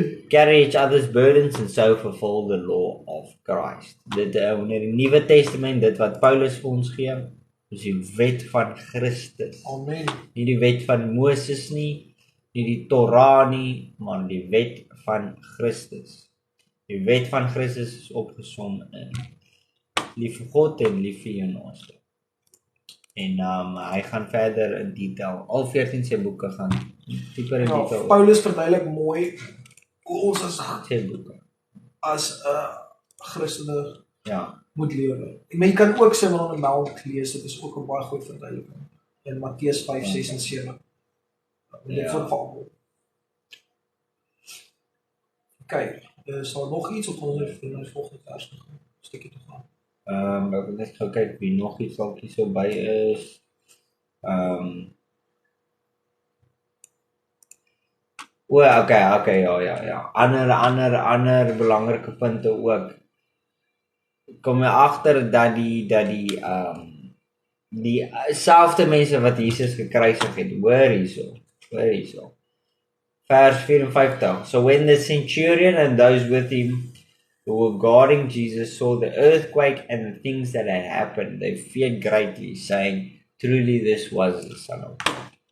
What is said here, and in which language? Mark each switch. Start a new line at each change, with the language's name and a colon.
English: Carry each other's burdens and so fulfill the law of Christ.
Afrikaans: Dit onder die Nuwe Testament, dit wat Paulus vir ons gee, is die wet van Christus. Amen. Nie die wet van Moses nie die Torah nie, maar die wet van Christus. Die wet van Christus is opgesom in lief vir God en lief vir jou naaste. En hy gaan verder in detail, al 14 sy boeke gaan dieper in detail. Paulus verduidelik mooi hoe ons as Christene moet lewe. Maar jy kan ook Sermon on the Mount lees, dit is ook 'n baie goeie verduideliking in Matteus 5, 6 en 7. Dit verval. Okay, is daar nog iets op ons volgende vers gegaan? Stukkie te gaan. Ek wil net gou kyk wie nog iets dalkie so by is. Okay, ja. Ander belangrike punte ook. Kom jy agter dat die selfde mense wat Jesus gekruisig het, hoor hierso. Vers 54.
English: So when the centurion and those with him who were guarding Jesus saw the earthquake and the things that had happened, they feared greatly, saying, truly this was the Son of God.